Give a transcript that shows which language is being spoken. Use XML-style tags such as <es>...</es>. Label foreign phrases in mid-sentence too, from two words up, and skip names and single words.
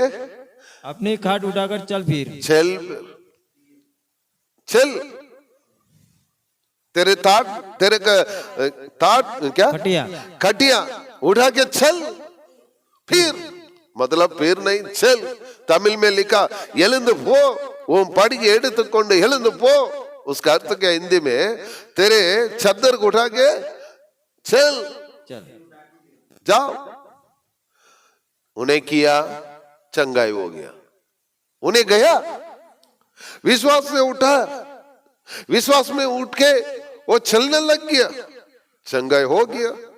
<hi>अपनी खाट उठाकर चल फिर। चल तेरे ताट क्या खटिया उठा के चल। फिर मतलब फिर नहीं, चल। तमिल में लिखा</hi> <ta>எழுந்து போ, உன் படியை எடுத்துக்கொண்டு எழுந்து போ।</ta> <hi>उसका अर्थ क्या हिंदी में? तेरे चद्दर को उठा के चल जाओ। उन्हें किया, चंगाई हो गया। उन्हें गया, विश्वास से उठा, विश्वास में उठ के वो चलने लग गया, चंगाई हो गया।</hi>